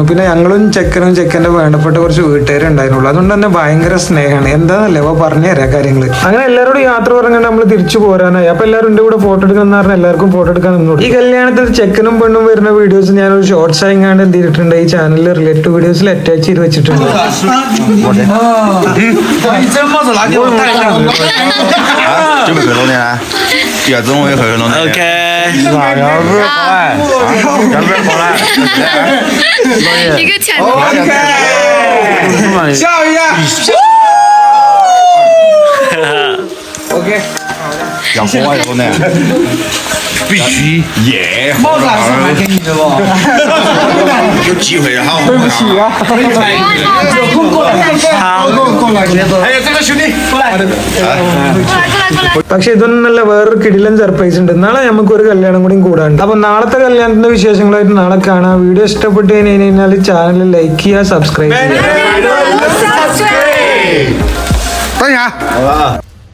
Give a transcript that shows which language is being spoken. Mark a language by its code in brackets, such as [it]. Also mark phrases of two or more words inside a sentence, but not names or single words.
[ml] പിന്നെ ഞങ്ങളും ചെക്കനും ചെക്കൻ്റെ വേണ്ടപ്പെട്ട കുറച്ച് വീട്ടുകാരുണ്ടായിരുന്നുള്ളൂ. അതുകൊണ്ട് തന്നെ ഭയങ്കര സ്നേഹമാണ്. എന്താണെന്നല്ലേ അപ്പോൾ പറഞ്ഞു തരാം കാര്യങ്ങൾ. അങ്ങനെ എല്ലാവരോടും യാത്ര പറഞ്ഞാൽ നമ്മൾ തിരിച്ചു പോരാനായി. അപ്പോൾ എല്ലാവരും എൻ്റെ കൂടെ ഫോട്ടോ എടുക്കണം എന്ന് പറഞ്ഞാൽ എല്ലാവർക്കും ഫോട്ടോ എടുക്കാൻ നിന്നോളൂ. ഈ കല്യാണത്തിൽ ചെക്കനും പെണ്ണും വരുന്ന വീഡിയോസ് ഞാനൊരു ഷോർട്സ് ആയിങ്ങാണ്ട് എന്ത് ചെയ്തിട്ടുണ്ട്, ഈ ചാനലിൽ [en] relative videos [ml] അറ്റാച്ച് ചെയ്ത് വെച്ചിട്ടുണ്ട്. [zh] 准备回头呢？第二种我也回头呢。OK。一个钱。笑一下。OK。要红外头呢？必须。耶。帽子还是蛮便宜的不？有机会哈。对不起啊。有空过来看看。好。哎呀，这个兄弟过来。 [ml] പക്ഷെ ഇതൊന്നല്ല, വേറൊരു കിടിലൻ സർപ്രൈസ് ഉണ്ട്. നാളെ നമുക്ക് ഒരു കല്യാണം കൂടി കൂടാണ്ട്. അപ്പൊ നാളത്തെ കല്യാണത്തിന്റെ വിശേഷങ്ങളായിട്ട് നാളെ കാണാം. വീഡിയോ ഇഷ്ടപ്പെട്ട് കഴിഞ്ഞാൽ [en] channel like [ml] ചെയ്യുക, സബ്സ്ക്രൈബ് ചെയ്യുക. [zh] 等一下。